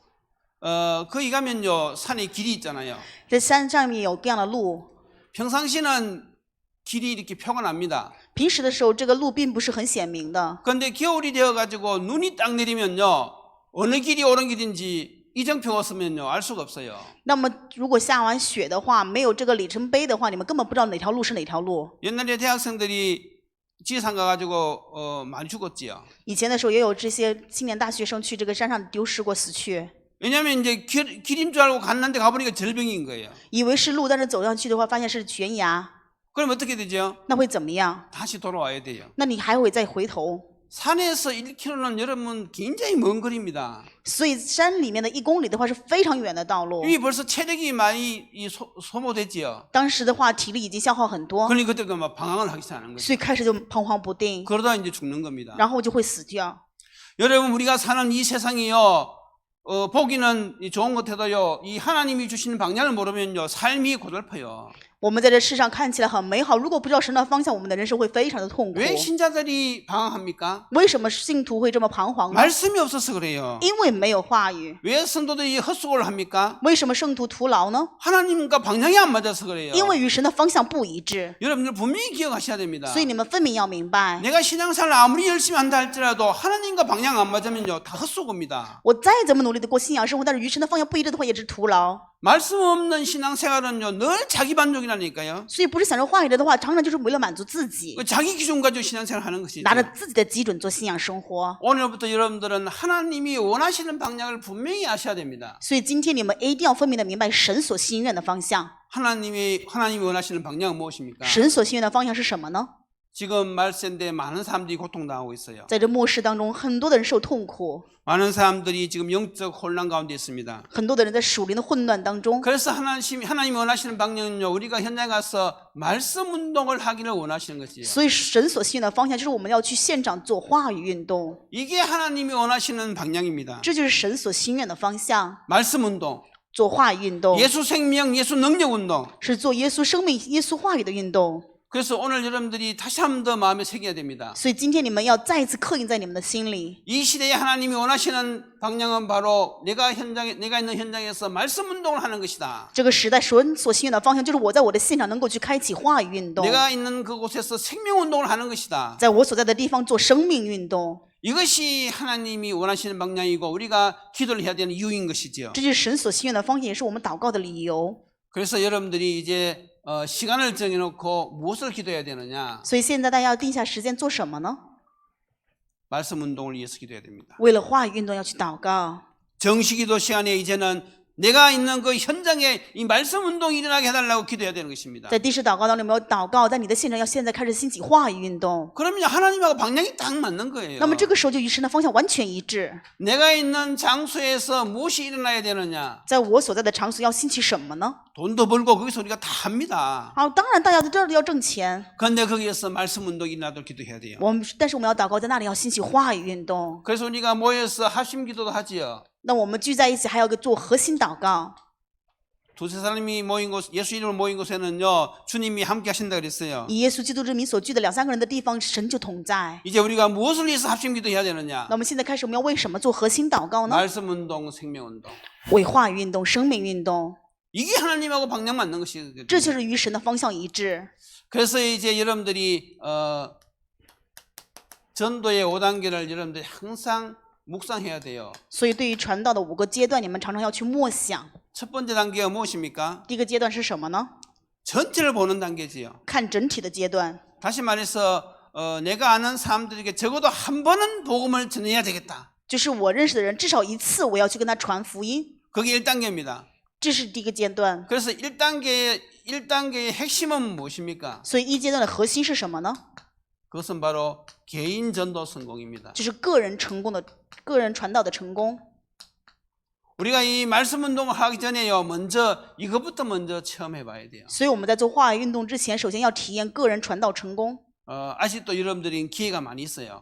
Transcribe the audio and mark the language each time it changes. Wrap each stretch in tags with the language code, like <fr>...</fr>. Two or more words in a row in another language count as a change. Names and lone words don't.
<ko>거기 가면요, 산에 길이 있잖아요.</ko> <zh>这山上面有各样的路，</zh> <ko>평상시는 길이 이렇게 표가 납니다.</ko> <zh>平时的时候这个路并不是很显明的。</zh> <ko>그런데 겨울이 되어가지고 눈이 딱 내리면요, 어느 길이 옳은 길인지 이정표가 없으면요, 알 수가 없어요.</ko> <zh>那么如果下完雪的话，没有这个里程碑的话，你们根本不知道哪条路是哪条路。</zh> <ko>옛날에 대학생들이 지리산 가가지고 많이 죽었지요.</ko> <zh>以前的时候也有这些青年大学生去这个山上丢失过，死去，</zh> <ko>왜냐하면 이제 길인 줄 알고 갔는데 가보니까 절벽인 거예요.</ko> <zh>以为是路，但是走上去的话，发现是悬崖，</zh> <ko>그럼 어떻게 되죠?</ko> <zh>那会怎么样？</zh> <ko>다시 돌아와야 돼요.</ko> <zh>那你还会再回头。</zh> <ko>산에서 1km는 여러분 굉장히 먼 거리입니다.</ko> <zh>所以山里面的1公里的话是非常远的道路。</zh> <ko>이미 벌써 체력이 많이 소모됐지요.</ko> <zh>当时的话体力已经消耗很多，</zh> <ko>그러니 그때가 막 방황을 하기 시작하는 거죠.</ko> <zh>所以开始就彷徨不定，</zh> <ko>그러다 이제 죽는 겁니다.</ko> <zh>然后就会死掉。</zh> <ko>여러분 우리가 사는 이 세상이요, 보기는 좋은 것 같아도요, 이 하나님이 주시는 방향을 모르면요, 삶이 고달퍼요.</ko> <zh>我们在这世上看起来很美好，如果不知道神的方向，我们的人生会非常的痛苦。</zh> <ko>왜 신자들이 방황합니까?</ko> <zh>为什么信徒会这么彷徨呢？</zh> <ko>말씀이 없어서 그래요.</ko> <zh>因为没有话语。</zh> <ko>왜 성도들이 헛수고를 합니까?</ko> <zh>为什么圣徒徒劳呢？</zh> <ko>하나님과 방향이 안 맞아서 그래요.</ko> <zh>因为与神的方向不一致。</zh> <ko>여러분들 분명히 기억하셔야 됩니다.</ko> <zh>所以你们分明要明白，</zh> <ko>내가 신앙생활 아무리 열심히 한다 할지라도 하나님과 방향 안 맞으면요, 다 헛수고입니다.</ko> <zh>我再怎么努力的过信仰生活，但是与神的方向不一致的话，也是徒劳。</zh> <ko>말씀 없는 신앙생활은요, 늘 자기 만족이라니까요.</ko> <zh>所以不是享受话语的话，常常就是为了满足自己，</zh> <ko>자기 기준 가지고 신앙생활 하는 것이죠.</ko> <zh>拿着自己的基准做信仰生活。</zh> <ko>오늘부터 여러분들은 하나님이 원하시는 방향을 분명히 아셔야 됩니다.</ko> <zh>所以今天你们一定要分明的明白神所心愿的方向。</zh> <ko>하나님이 원하시는 방향은 무엇입니까?</ko> <zh>神所心愿的方向是什么呢？</zh> <ko>지금 말세인데 많은 사람들이 고통당하고 있어요.</ko> <zh>在这末世当中，很多的人受痛苦，</zh> <ko>많은 사람들이 지금 영적 혼란 가운데 있습니다.</ko> <zh>很多的人在属灵的混乱当中。</zh> <ko>그래서 하나님이 원하시는 방향은요, 우리가 현장에 가서 말씀 운동을 하기를 원하시는 것이에요.</ko> <zh>所以神所心愿的方向就是我们要去现场做话语运动，</zh> <ko>이게 하나님이 원하시는 방향입니다.</ko> <zh>这就是神所心愿的方向。</zh> <ko>말씀 운동,</ko> <zh>做话语运动</zh> <ko>예수 생명, 예수 능력 운동.</ko> <zh>是做耶稣生命、耶稣话语的运动。</zh> <ko>그래서 오늘 여러분들이 다시 한 번 더 마음에 새겨야 됩니다.</ko> <zh>所以今天你们要再一次刻印在你们的心里。</zh> <ko>이 시대에 하나님이 원하시는 방향은 바로 내가 있는 현장에서 말씀 운동을 하는 것이다.</ko> <zh>这个时代神所心愿的方向，就是我在我的现场能够去开启话语运动，</zh> <ko>내가 있는 그곳에서 생명 운동을 하는 것이다.</ko> <zh>在我所在的地方做生命运动。</zh> <ko>이것이 하나님이 원하시는 방향이고 우리가 기도를 해야 되는 이유인 것이죠.</ko> <zh>这就是神所心愿的方向，也是我们祷告的理由。</zh> <ko>그래서 여러분들이 이제 시간을 정해놓고 무엇을 기도해야 되느냐?</ko> <zh>所以现在大家要定下时间做什么呢？</zh> <ko>말씀 운동을 위해서 기도해야 됩니다.</ko> <zh>为了话语运动要去祷告。</zh> <ko>정시기도 시간에 이제는 내가 있는 그 현장에 이 말씀 운동이 일어나게 해달라고 기도해야 되는 것입니다.</ko> <zh>在第十祷告当中，有没有祷告？在你的现场要现在开始兴起话语运动。</zh> <ko>그러면 하나님하고 방향이 딱 맞는 거예요.</ko> <zh>那么这个时候就与神的方向完全一致。</zh> <ko>내가 있는 장소에서 무엇이 일어나야 되느냐?</ko> <zh>在我所在的场所要兴起什么呢？</zh> <ko>돈도 벌고 거기서 우리가 다 합니다.</ko> <zh>好，当然大家在这儿要挣钱，</zh> <ko>그런데 거기에서 말씀 운동이 일어나도록 기도해야 돼요.</ko> <zh>但是我们要祷告，在那里要兴起话语运动。</zh> <ko>그래서 우리가 모여서 합심 기도도 하지요.</ko> <zh>那我们聚在一起，还要做核心祷告。</zh> <ko>두세 사람이 모인 곳, 예수 이름으로 모인 곳에는요, 주님이 함께 하신다 그랬어요.</ko> <zh>以耶稣基督之名所聚的2、3个人的地方，神就同在。</zh> <ko>이제 우리가 무엇을 위해서 합심 기도해야 되느냐?</ko> <zh>那我们现在开始，我们要为什么做核心祷告呢？</zh> <ko>말씀 운동, 생명 운동.</ko> <zh>为话语运动、生命运动，</zh> <ko>이게 하나님하고 방향 맞는 것이거든요.</ko> <zh>这就是与神的方向一致。</zh> <ko>그래서 이제 여러분들이 전도의 5단계를 여러분들이 항상 묵상해야 돼요.</ko> <zh>所以，对于传道的5个阶段，你们常常要去默想。</zh> <ko>첫 번째 단계가 무엇입니까?</ko> <zh>第一个阶段是什么呢？</zh> <ko>전체를 보는 단계지요.</ko> <zh>看整体的阶段。</zh> <ko>다시 말해서 내가 아는 사람들에게 적어도 한 번은 복음을 전해야 되겠다.</ko> <zh>就是我认识的人，至少一次我要去跟他传福音，</zh> <ko>그게 1단계입니다.</ko> <zh>这是第一个阶段。</zh> <ko>그래서 1단계의 핵심은 무엇입니까?</ko> <zh>所以1阶段的核心是什么呢？</zh> <ko>그것은 바로 개인 전도 성공입니다.</ko> <zh>就是个人传道的成功。</zh> <ko>우리가 이 말씀 운동을 하기 전에요, 이것부터 먼저 체험해 봐야 돼요.</ko> <zh>所以我们在做话语运动之前，首先要体验个人传道成功。</zh> <ko>아직도 여러분들이 기회가 많이 있어요.</ko>